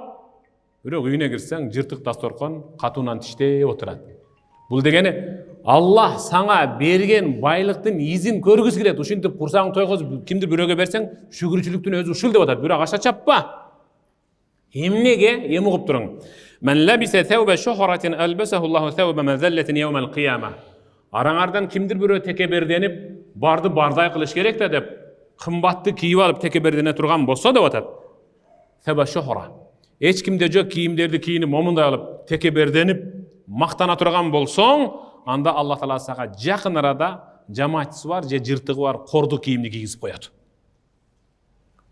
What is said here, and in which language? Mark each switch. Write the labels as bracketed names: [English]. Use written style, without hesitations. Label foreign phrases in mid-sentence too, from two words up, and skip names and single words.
[Kyrgyz] Бирок үйүнө кирсең, жыртык дасторкон катуунан тиштеп отурат. Бул дегени Аллах саңа берген байлыктын изин көргүсү келет. Ушинтип курсаң тойгозуп кимдир бирөөгө берсең, шүгүрчүлүктүн өзү ушул деп атат. Бирок аша чаппа. Эмнеге? Эми угуп туруң. [Arabic] من لبس ثوب شهرة ألبسه الله ثوب مذلة يوم القيامة. [Kyrgyz] Араңардан кимдир бирөө текеберденип, барды бардай кылыш керек да деп, кымбатты кийип алып текебердене турган болсо деп атат. [Arabic] ثوب شهرة. [Kyrgyz] Эч кимде жок кийимдерди кийинип, момундай алып текеберденип, мактана турган болсоң, анда Аллах Таала сага жакын арада жамаатчысы бар же жыртыгы бар корду кийимди кийгизип коет.